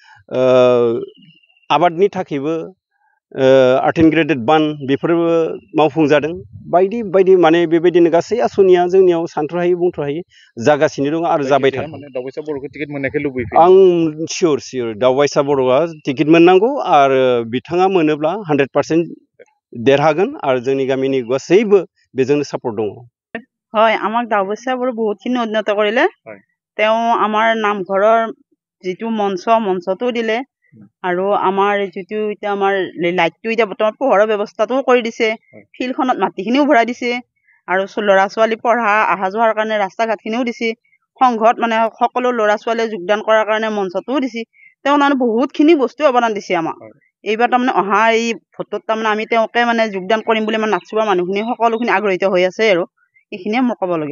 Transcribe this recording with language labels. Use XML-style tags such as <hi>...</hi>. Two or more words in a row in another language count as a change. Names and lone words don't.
<brx>आबादनि थाखायबो आर्ट ग्रेडेड बान बेफोरबो मावफुंजादों बायदि बायदि माने बेबायदिनो गासै आसनिया जोंनियाव सानथ्र'हायै बुंथ्र'हायै जागासिनो दं आरो जाबाय थागोन आं सियर दावबायसा बर'आ टिकेट मोननांगौ आरो बिथाङा मोनोब्ला 100% देरहागोन आरो जोंनि गामिनि गासैबो बेजोंनो सापर्ट दङ</brx> <as>হয় আমাক দাৱবস্যা বৰ বহুতখিনি উন্নত কৰিলে তেওঁ আমাৰ নামঘৰৰ যিটো মঞ্চটো দিলে আৰু আমাৰ যিটো এতিয়া আমাৰ লাইটটো এতিয়া বৰ্তমান পোহৰৰ ব্যৱস্থাটোও কৰি দিছে ফিল্ডখনত মাটিখিনিও ভৰাই দিছে আৰু ল'ৰা ছোৱালী পঢ়া অহা যোৱাৰ কাৰণে ৰাস্তা ঘাটখিনিও দিছে সংঘত মানে সকলো ল'ৰা ছোৱালীয়ে যোগদান কৰাৰ কাৰণে মঞ্চটোও দিছে তেওঁ মানে বহুতখিনি বস্তু অৱদান দিছে আমাক এইবাৰ তাৰমানে অহা এই ভোটত তাৰমানে আমি তেওঁকে মানে যোগদান কৰিম বুলি মানে নাচোৱা মানুহখিনি সকলোখিনি আগ্ৰহিত হৈ আছে আৰু এইখিনিয়ে মোৰ ক'বলগীয়া</as>